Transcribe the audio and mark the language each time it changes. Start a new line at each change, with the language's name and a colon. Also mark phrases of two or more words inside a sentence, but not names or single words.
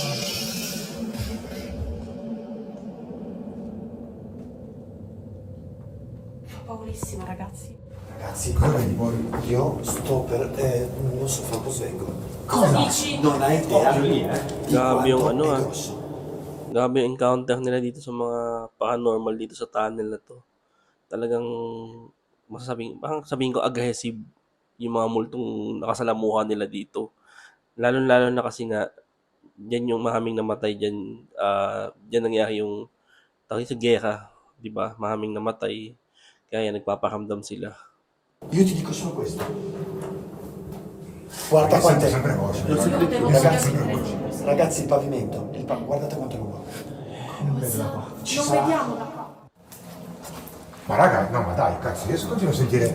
Italian: Ho paurissima, ragazzi. Ragazzi, Cosa vedi, Paul? io sto per... non so, fra un po' svengo. Cosa dici? Non hai idea di
Filipino: Grabe yung
Italian: quanto
Filipino: ano,
Italian: è ah. grosso.
Filipino: Grabe yung encounter nila dito sa mga paranormal dito sa tunnel na to. Talagang parang sabihin ko aggressive yung mga multong nakasalamuhan nila dito. Lalo-lalo na kasi nga, dyan yung maraming namatay dyan. Dyan nangyari yung tawag sa gera, di ba? Maraming namatay. Kaya nagpaparamdam sila.
Italian: Io ti dico solo questo. Guarda quanto è... sempre voce. Ragazzi, il pavimento. Guardate quanto è lungo. Non vediamo da qua. Ma raga, no, ma dai, cazzo, io continuo a sentire...